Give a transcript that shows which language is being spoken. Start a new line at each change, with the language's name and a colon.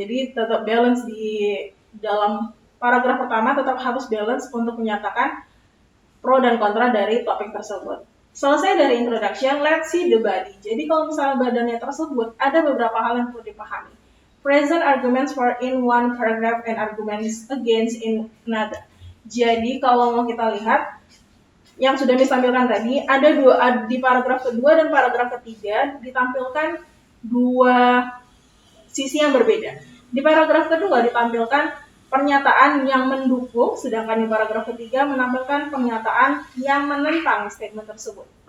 Indonesian: Jadi tetap balance di dalam paragraf pertama, tetap harus balance untuk menyatakan pro dan kontra dari topik tersebut. Selesai dari introduction,
English: let's see the body.
Indonesian: Jadi kalau misalnya badannya tersebut, ada beberapa hal yang perlu dipahami.
English: Present arguments for in one paragraph and arguments against in another.
Indonesian: Jadi kalau mau kita lihat, yang sudah ditampilkan tadi, ada di paragraf kedua dan paragraf ketiga ditampilkan 2 sisi yang berbeda. Di paragraf kedua ditampilkan pernyataan yang mendukung, sedangkan di paragraf ketiga menampilkan pernyataan yang menentang statement tersebut.